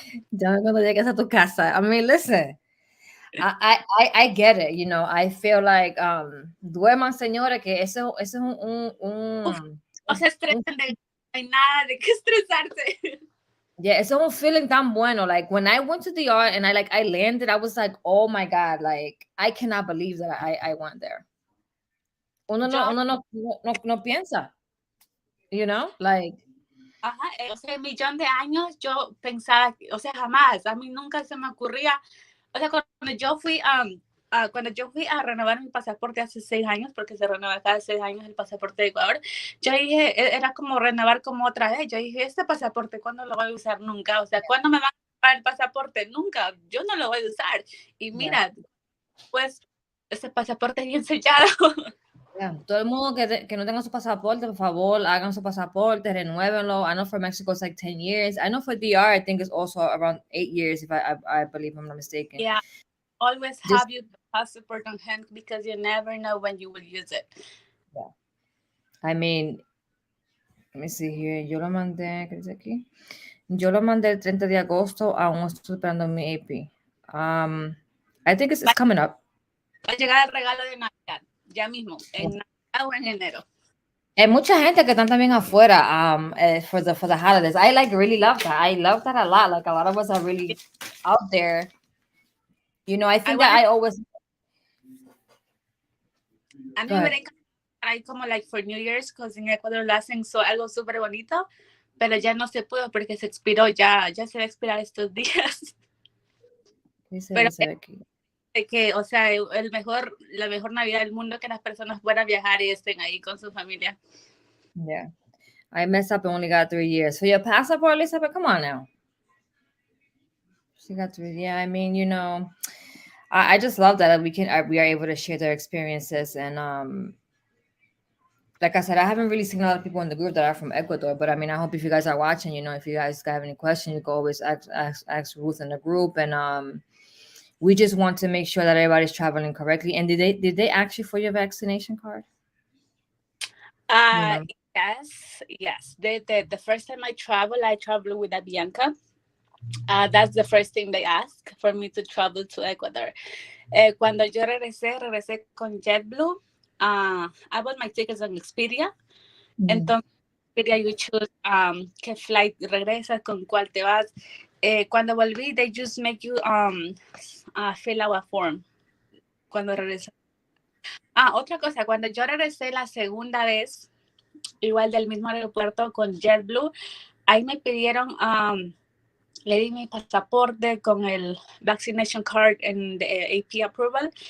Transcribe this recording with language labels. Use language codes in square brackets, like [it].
[es] Ya cuando llegues a tu casa. [en] I mean, listen. I get it, I feel like [es] duerman, señores, que eso es No se estresen, no hay nada de qué estresarse. [en] Yeah, [es] eso es un feeling tan bueno. [en] Like when I went to the art and I landed, I was like, oh my God, like I cannot believe that I went there. [es] Uno no piensa, [en] like. [es] Ajá, o sea, 1,000,000 de años yo pensaba, o sea, jamás, a mí nunca se me ocurría, o sea, cuando yo fui a renovar mi pasaporte hace 6 años, porque se renueva cada 6 años el pasaporte de Ecuador, yo dije, era como renovar como otra vez, yo dije, este pasaporte, ¿cuándo lo voy a usar? Nunca, o sea, ¿cuándo me van a dar el pasaporte? Nunca, yo no lo voy a usar, y mira, pues, ese pasaporte bien sellado. [en] Yeah. [es] Todo el mundo que no tenga su pasaporte, por favor, hagan su pasaporte, renuévenlo. [en] I know for Mexico it's like 10 years. I know for DR, I think it's also around 8 years, if I believe I'm not mistaken. Yeah, always have your passport on hand because you never know when you will use it. Yeah. I mean, let me see here. [es] Yo lo mandé, ¿qué dice aquí? Yo lo mandé el 30 de agosto, aún estoy esperando mi AP. [en] I think it's coming up. [es] Va a llegar el regalo de Navidad, ya mismo, en Navidad o en enero. Hay mucha gente que están también afuera [en] for the holidays. I really love that. I love that a lot. Like a lot of us are really out there. I think that I always. [es] A mí me encanta ahí como [en] like for New Year's, because [es] en Ecuador lo hacen algo súper bonito, pero ya no se pudo porque se expiró, ya se va a expirar estos días. Pero que, o sea, la mejor Navidad del mundo, que las personas puedan viajar y estén ahí con su familia. [en] Yeah. I messed up and only got 3 years. So your passport, Elizabeth, come on now. She got 3. Yeah, I mean, I just love that we are able to share their experiences and like I said, I haven't really seen a lot of people in the group that are from Ecuador, but I mean, I hope if you guys are watching, if you guys have any questions, you can always ask Ruth in the group. And we just want to make sure that everybody's traveling correctly. And did they ask you for your vaccination card? Uh, yes. The first time I traveled with a Bianca. That's the first thing they ask for me to travel to Ecuador. [es] Cuando yo regresé con JetBlue. [en] I bought my tickets on Expedia. [es] Entonces, Expedia [en] you choose [es] qué flight regresas, con cuál te vas. Cuando volví, [en] they just make you fill out a form. [es] Cuando regresé. Otra cosa, cuando yo regresé la segunda vez, igual del mismo aeropuerto con JetBlue, ahí me pidieron, le di mi pasaporte con el vaccination card en AP approval.